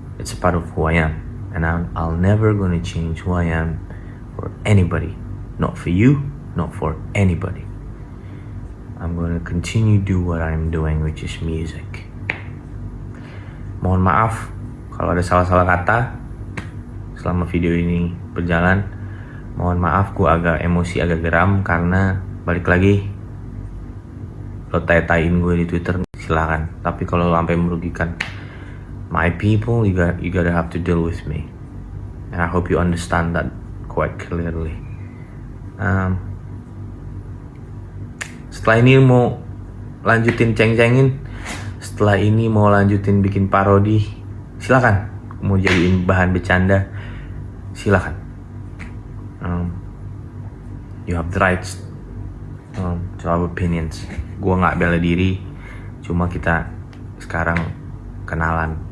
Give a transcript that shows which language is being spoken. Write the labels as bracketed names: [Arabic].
[English] It's a part of who I am, and I'll never gonna change who I am for anybody. Not for you, not for anybody. I'm gonna continue do what I'm doing, which is music. [Indonesian] Mohon maaf kalau ada salah-salah kata selama video ini berjalan. Mohon maaf, gue agak emosi, agak geram karena balik lagi lo tai-taiin gue di Twitter, silakan. Tapi kalau lo sampai merugikan [English] my people, you gotta have to deal with me. And I hope you understand that quite clearly. [Indonesian] Setelah ini mau lanjutin ceng-cengin, setelah ini mau lanjutin bikin parodi, silakan. Mau jadiin bahan bercanda, silakan. [English] You have the rights to have opinions. [Indonesian] Gue nggak bela diri, cuma kita sekarang kenalan.